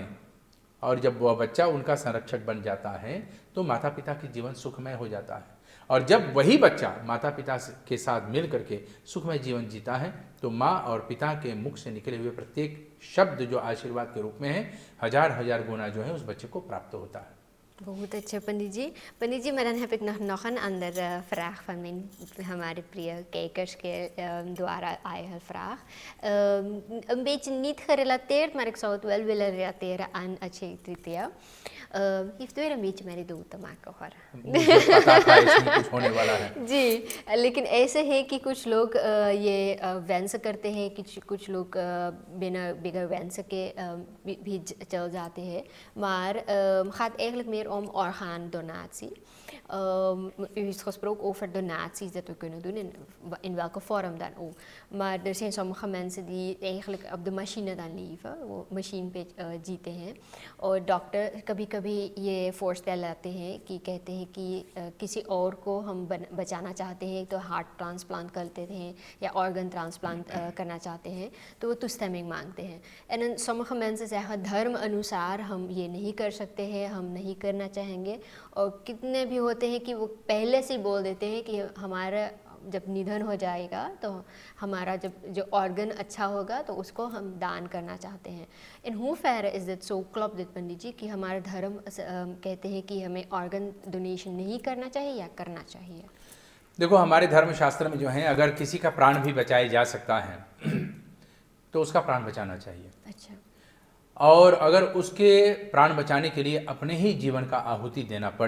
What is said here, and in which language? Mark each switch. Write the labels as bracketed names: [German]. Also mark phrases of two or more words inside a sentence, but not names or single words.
[Hindi] और जब वह बच्चा उनका संरक्षक बन जाता है तो माता पिता की जीवन सुखमय हो जाता है। और जब वही बच्चा माता पिता के साथ मिल करके सुखमय जीवन जीता है तो माँ और पिता के मुख से निकले हुए प्रत्येक शब्द जो आशीर्वाद के रूप में है, हजार हजार गुना जो है उस बच्चे को प्राप्त होता है। बहुत अच्छा पंडित जी। Pandit जी, [Dutch] maar dan heb ik nog een andere vraag van [Hindi] हमारे प्रिय [Dutch] kijkers [Hindi] द्वारा आए [Dutch] vraag. Een beetje niet gerelateerd, maar ik zou het wel willen relateren aan Akshaya Tritiya. Heeft weer een beetje met dood te maken hoor। [Hindi] मुझे पता था इसमें कुछ होने वाला है। जी, लेकिन ऐसे है कि कुछ लोग ये वंश करते हैं, कुछ लोग बिना bigger wensen के भी चल जाते हैं, [Dutch] maar gaat eigenlijk meer om orgaandonatie. U heeft gesproken over donaties dat we kunnen doen, in welke vorm dan ook. Maar er zijn sommige mensen die eigenlijk op de machine dan leven, [Hindi] वो मशीन पे जीते हैं, और डॉक्टर कभी कभी ये फोर्सटेल लाते हैं कि कहते हैं कि किसी और को हम बचाना चाहते हैं तो [English] heart transplant [Hindi] करते हैं या [English] organ transplant [Hindi] करना चाहते हैं तो वो toestemming मांगते हैं। [Dutch] En sommige mensen zeggen [Hindi] धर्म अनुसार हम ये नहीं कर सकते हैं, हम नहीं करना चाहेंगे, और कितने भी होते हैं कि वो पहले से बोल देते हैं कि हमारा जब निधन हो जाएगा तो हमारा जब जो ऑर्गन अच्छा होगा तो उसको हम दान करना चाहते हैं। [Dutch] in hoeverre is dit so klopt dit [Hindi] पंडित जी कि हमारा धर्म कहते हैं कि हमें [English] organ donation [Hindi] नहीं करना चाहिए या करना चाहिए? देखो, हमारे धर्म शास्त्र में जो है अगर किसी का प्राण भी बचाया जा सकता है तो उसका प्राण बचाना चाहिए। अच्छा। और अगर उसके प्राण बचाने के लिए अपने ही जीवन का आहुति देना पड़े